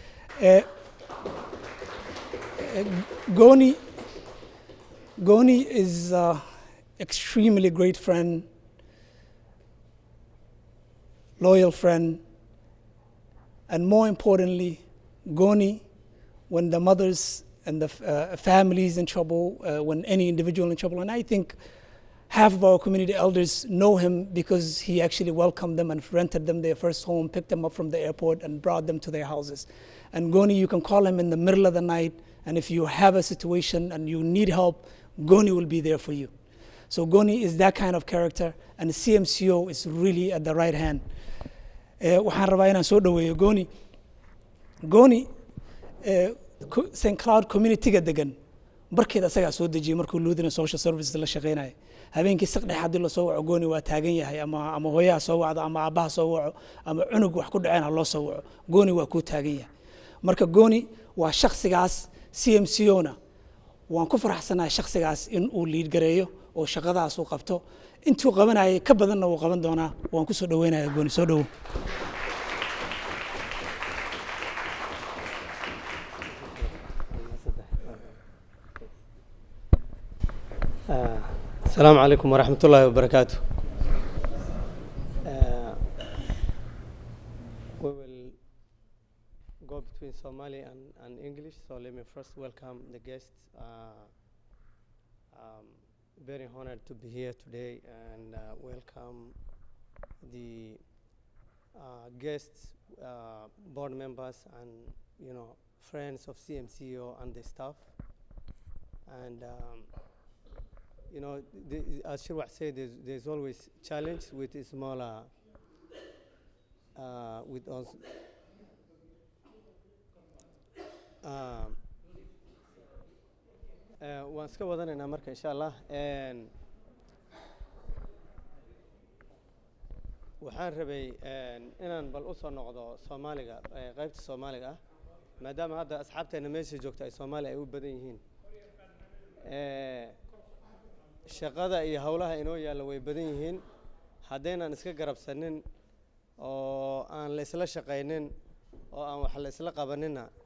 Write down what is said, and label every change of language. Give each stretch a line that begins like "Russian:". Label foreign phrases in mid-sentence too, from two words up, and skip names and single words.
English: Goni is an extremely great friend, loyal friend, and more importantly, Goni, when the mothers and the families in trouble, when any individual in trouble, and I think half of our community elders know him because he actually welcomed them and rented them their first home, picked them up from the airport and brought them to their houses. And Goni, you can call him in the middle of the night, and if you have a situation and you need help, Goni will be there for you. So Goni is that kind of character, and Cmceo is really at the right hand.
Somali: Waxaan rabaa inaan soo dhaweeyo Goni. Goni, St. Cloud community-ga degan, barkeed asagaa soo dejiyay markuu Lutheran Social Services la shaqeynayay. Habeenkii saqdhex haddii la soo waco Goni waa taagan yahay, ama hooyaha soo wacdo, ama aabbaha soo waco, ama cunug wax ku dhaceen ha loo soo waco. Goni waa kuu taagan yahay. Marka Goni waa shakhsigaas. Cmceona waan ku faraxsanahay shakhsigaas in uu liid gareeyo oo shaqadaas uu qabto. Intuu qabanayay ka badanna wuu qaban doonaa. Waan ku soo dhaweynayaa Goni, soo dhawow.
Arabic: السلام عليكم ورحمة الله وبركاته.
English: We will go between Somali and English, so let me first welcome the guests. Very honored to be here today and welcome the guests, board members, and friends of Cmceo and the staff. And as Shirwah said, there's always challenge with a smaller, with us.
Somali: Waan iska wadanaynaa marka
Arabic: insha Allah.
Somali: Waxaan rabay inaan bal u soo noqdo Soomaaliga, qaybta Soomaaliga ah, maadaama hadda asxaabteena meesha joogta ay Soomaali ay u badan yihiin shaqada iyo hawlaha inoo yaalla way badan yihiin haddaynan iska garabsanin oo aan la isla shaqaynin oo aan wax la isla qabanina